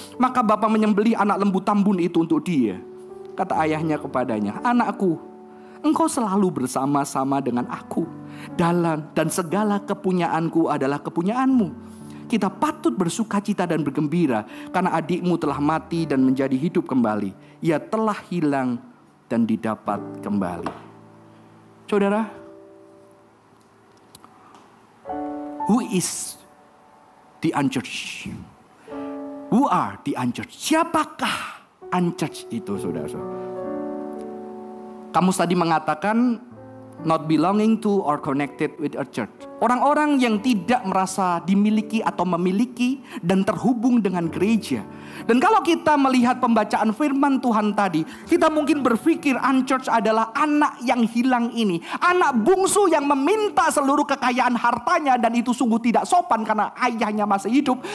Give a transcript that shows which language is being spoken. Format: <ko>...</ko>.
<id>Maka Bapa menyembelih anak lembu tambun itu untuk dia. Kata ayahnya kepadanya, anakku, engkau selalu bersama-sama dengan aku. Dan segala kepunyaanku adalah kepunyaanmu. Kita patut bersuka cita dan bergembira karena adikmu telah mati dan menjadi hidup kembali. Ia telah hilang dan didapat kembali. Saudara,</id> <en>who is the unchurched? Who are the unchurched?</en> <id>Siapakah unchurched itu, saudara-saudara? Kamu tadi mengatakan</id> <en>not belonging to or connected with a church.</en> <id>Orang-orang yang tidak merasa dimiliki atau memiliki dan terhubung dengan gereja. Dan kalau kita melihat pembacaan firman Tuhan tadi, kita mungkin berpikir unchurched adalah anak yang hilang ini. Anak bungsu yang meminta seluruh kekayaan hartanya, dan itu sungguh tidak sopan karena ayahnya masih hidup.</id>